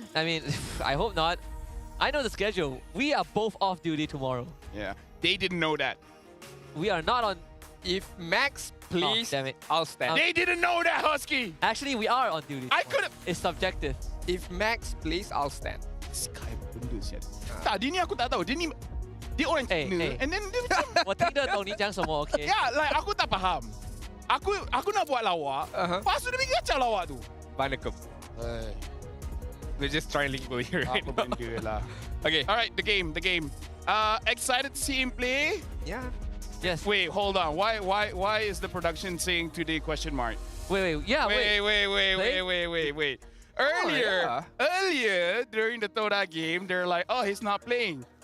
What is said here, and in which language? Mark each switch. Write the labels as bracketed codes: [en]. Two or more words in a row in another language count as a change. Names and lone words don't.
[en] I mean, I hope not. I know the schedule. We are both off duty tomorrow. Yeah. They didn't know that. We are not on If Max plays, damn it. I'll stand. They didn't know that, Husky. Actually, we are on duty. I could have. It's subjective. If Max plays, I'll stand. [ms] Sky benda sial. Tak, dia ni aku tak tahu. Dia orang Cina. [en] And then [ms] dia macam [zh] 我听得懂你讲什么 ，OK？ [en] Yeah, like [ms] aku tak faham. Aku nak buat lawak. Lepas tu dia bikin kacau lawak tu. Banakum. [en] We're just trilingual here right [ms] Apa [en] now. [ms] benda lah. [en] Okay. All right, the game. Excited to see him play? Yeah. Yes. Wait, hold on. Why is the production saying today question mark? Wait. Earlier during the Toda game, they're like, oh, he's not playing.